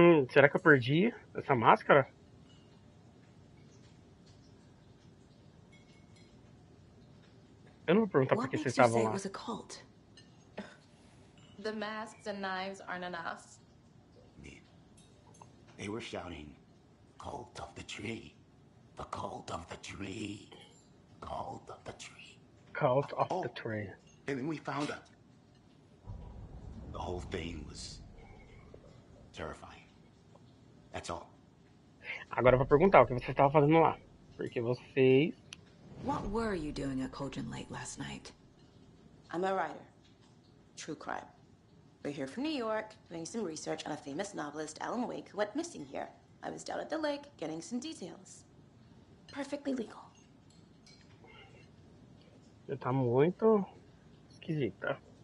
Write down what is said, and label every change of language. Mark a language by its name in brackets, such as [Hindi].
[Portuguese] Será que eu perdi essa máscara? Eu não vou perguntar por que vocês estavam lá. [English] The masks and knives aren't enough. They were shouting, "Cult of the tree, the cult of the tree, cult of the tree." Cult of the tree. And then we found out. The whole thing was terrifying. That's all. [Portuguese] Agora eu vou perguntar o que vocês estavam fazendo lá. Porque vocês... [English] What were you doing at Cauldron Lake last night? I'm a writer. True crime. We're here from New York, doing some research on a famous novelist, Alan Wake, who went missing here. I was down at the lake, getting some details. Perfectly legal. [Portuguese] Você tá muito esquisita.